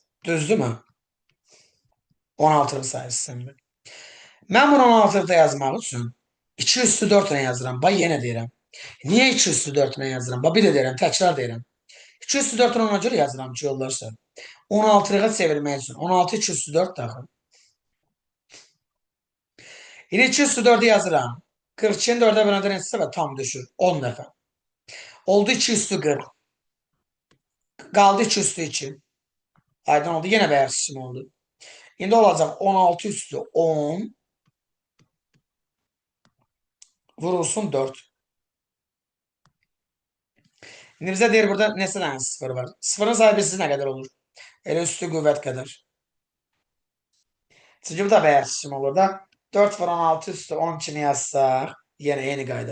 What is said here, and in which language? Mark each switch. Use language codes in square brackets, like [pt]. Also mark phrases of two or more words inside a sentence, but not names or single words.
[az] Düzdürmü? 16'lıq sayı sistemdir. Mən bunu 16'lıqda yazmaq üçün 2 üstü 4 ilə yazıram. Bax, yenə deyirəm. Niyə 2 üstü 4 ilə yazıram? Bax, bir də deyirəm, təkrar deyirəm. 2 üstü 4 ona görə yazıram ki, yoldaşlar. 16'lığa çevirmək üçün. 16 2 üstü 4 daxil. Yine 2 üstü 4'ü yazıram. [tr] 42'nin 4'e bölündüğü neticesi ve tam düşür. 10 defa. Oldu 2 üstü 40. Kaldı 2 üstü 2. Aydın oldu. Yine beyaz çizim oldu. Şimdi olacak 16 üstü 10 vurulsun 4. [az] İndi bizə deyir burada neçə dənə sıfır var? Sıfırın sayısı nə qədər olur? Elə üstü qüvvət qədər. Çünki bu da bəyərsizim olur da. 4 var 16 üstü 10 kimi yazsaq, yenə eyni qayda.